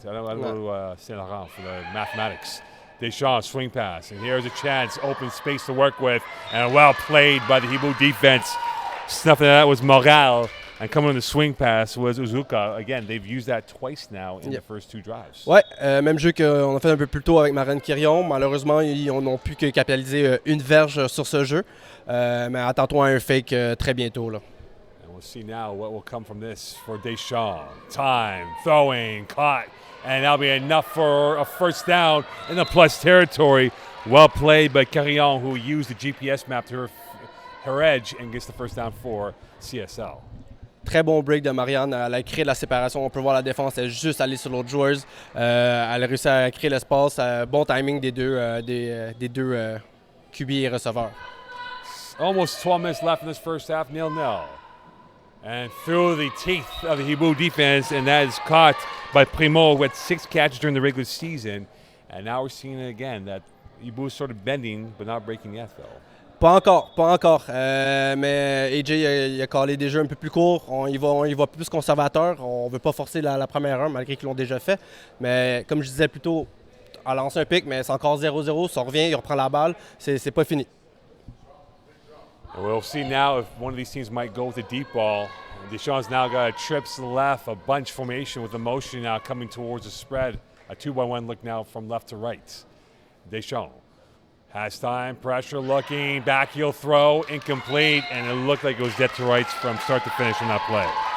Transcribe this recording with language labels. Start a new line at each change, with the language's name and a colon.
English: I don't go to Saint Laurent for the mathematics. Deschamps, swing pass, and here's a chance, open space to work with, and well played by the Hiboux defense. Snuffing that was Montreal. And coming on the swing pass was Uzuka. Again, they've used that twice now in the first 2 drives.
French: Ouais, même jeu qu'on a fait un peu plus tôt avec Marine Quirion. Malheureusement, ils n'ont pu que capitaliser une verge sur ce jeu. Mais attends-toi à un fake très bientôt. Là.
English: And we'll see now what will come from this for Deschamps. Time, throwing, caught. And that'll be enough for a first down in the plus territory. Well played by Quirion, who used the GPS map to her edge and gets the first down for CSL.
French: Très bon break de Marianne. Elle a créé la séparation. On peut voir la défense. Elle est juste allée sur l'autre joueuse. Elle a réussi à créer l'espace. Bon timing des deux QB et receveurs.
English: Almost 12 minutes left in this first half. 0-0. And through the teeth of the Hiboux defense, and that is caught by Primo, who had 6 catches during the regular season. And now we're seeing it again, that Hiboux is sort of bending, but not breaking yet, though.
French: Pas encore. Mais AJ il a callé des jeux un peu plus courts. Il va plus conservateur. On ne veut pas forcer la première heure, malgré qu'ils l'ont déjà fait. Mais comme je disais plus tôt, a lancé un pic, mais c'est encore 0-0. Ça revient, il reprend la balle. C'est pas fini.
English: We'll see now if one of these teams might go with a deep ball. Deshaun's now got a trips left, a bunch formation with the motion now coming towards the spread. A 2-by-1 look now from left to right. Deschamps has time, pressure looking, back heel throw, incomplete, and it looked like it was dead to rights from start to finish on that play.